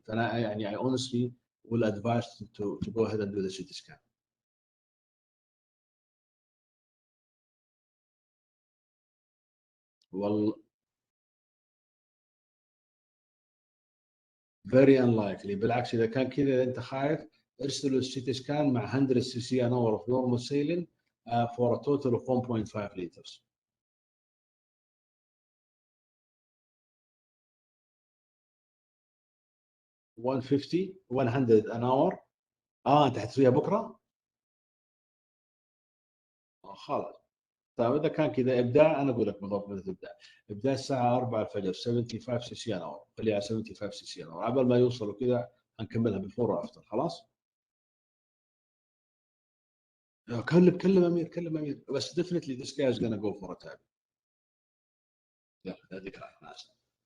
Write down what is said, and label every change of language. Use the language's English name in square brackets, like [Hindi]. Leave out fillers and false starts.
[Arabic] فانا يعني [English] I honestly will advise to go ahead and do the CT scan. [Arabic] والله [English] very unlikely. [Arabic] بالعكس، اذا كان كذا انت خايف ارسلوا [English] السيتي سكان مع 100 C C an hour of normal saline for a total of 1.5 liters. 150 100 an hour. [Arabic] انت حتسويها بكره؟ خلاص. طيب اذا كان كذا ابداع، انا اقول لك بالضبط متى تبدا. ابدا الساعه 4 الفجر 75 سي سي [English] an hour, [Arabic] خليها 75 سي سي ان اور قبل ما يوصلوا كذا. هنكملها بفور وافتر خلاص. كلم امير، كلم امير، بس [English] definitely this guy is gonna go for a tag. [Arabic] يلا يعطيك العافيه.